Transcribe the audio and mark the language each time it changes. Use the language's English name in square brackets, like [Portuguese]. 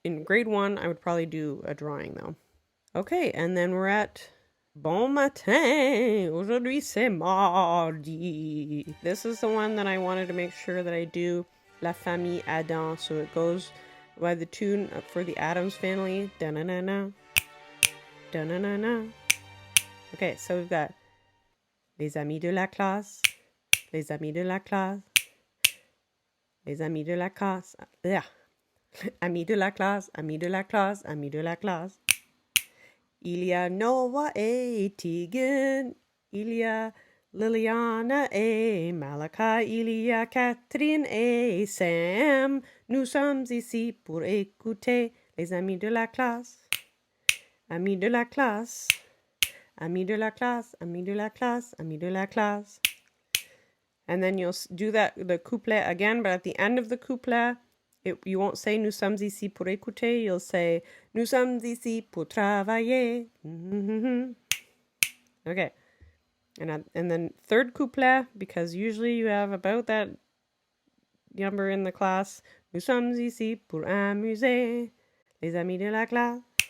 [English] In grade 1, I would probably do a drawing though. Okay, and then we're at [French] Bon matin, aujourd'hui c'est mardi. [English] This is the one that I wanted to make sure that I do La Famille Adam, so it goes by the tune for the Addams Family. Da-na-na-na, da-na-na-na. Okay, so we've got [French] Les amis de la classe, les amis de la classe, les amis de la classe, amis de la classe, amis de la classe, amis de la classe. Il y a Noah et Tegan, il y a Liliana et Malachi, il y a Catherine et Sam. Nous sommes ici pour écouter les amis de la classe. Amis de la classe, amis de la classe, amis de la classe, amis de la classe. [English] And then you'll do the couplet again, but at the end of the couplet, you won't say [French] nous sommes ici pour écouter, [English] you'll say [French] nous sommes ici pour travailler. [English] Mm-hmm. Okay. And then third couplet, because usually you have about that number in the class. [French] Nous sommes ici pour amuser les amis de la classe.